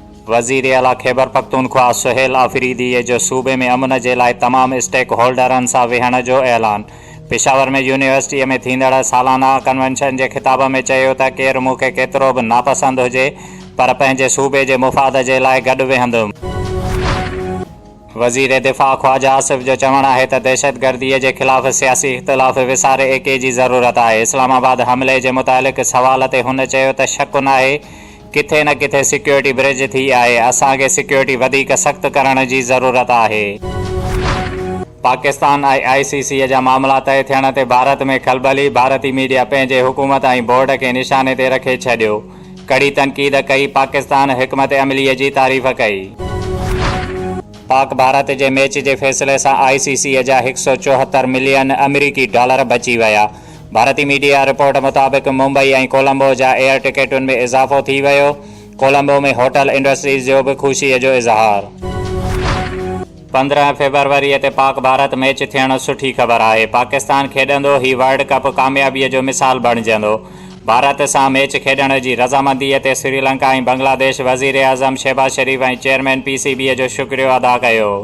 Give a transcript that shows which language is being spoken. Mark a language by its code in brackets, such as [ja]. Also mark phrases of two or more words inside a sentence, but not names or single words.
[sd] वज़ीर आला खैबर पख्तूनख्वा सुहेल आफरीदी जो सूबे में अमन के लिए तमाम [en] stakeholders [sd] से वेहण जो ऐलान। पेशावर में यूनिवर्सिटी में थींदड़ सालाना कन्वेंशन के खिताब में चयो त केर मूंखे केतिरो भी नापसंद हुजे पर पंहिंजे सूबे के मुफ़ाद के लिए गॾु वेहंदुमि। वज़ीर दिफ़ा ख्वाजा आसिफ जो चवण है त दहशतगर्दी के खिलाफ़ सियासी इख्तिलाफ़ विसारे एके की ज़रूरत है। इस्लामाबाद हमले के मुतालिक़ सवाल ते हुन चयो त शक न आहे किथे न किथे [en] security breach [sd] थी है। असांखे सिक्योरिटी वधीक सख्त करण की ज़रूरत है। पाकिस्तान ICC जा मामला तय थियण ते भारत में खलबली। भारतीय मीडिया पंहिंजे हुकूमत ऐं बोर्ड के निशाने ते रखे छॾियो। कड़ी तनक़ीद कई। पाकिस्तान हिकमत अमलीअ जी तारीफ़ कई। पाक भारत के मैच के फैसले से ICC जा 174 मिलियन अमेरिकी डॉलर बची विया। भारतीय मीडिया रिपोर्ट मुताबिक मुंबई और कोलंबो जा एयर टिकटुन में इजाफो थी वियो। कोलंबो में [en] hotel industries [sd] जो भी खुशी जो इजहार। 15 फरवरी ते पाक भारत मैच थियण सुठी खबर है। पाकिस्तान खेडंदो ही वर्ल्ड कप कामयाबी जो मिसाल बणजंदो। भारत से मैच खेडण की रजामंदी ते श्रीलंका और बांग्लादेश वज़ीर आज़म शहबाज शरीफ और चेयरमैन PCB जो शुक्रिया अदा किया।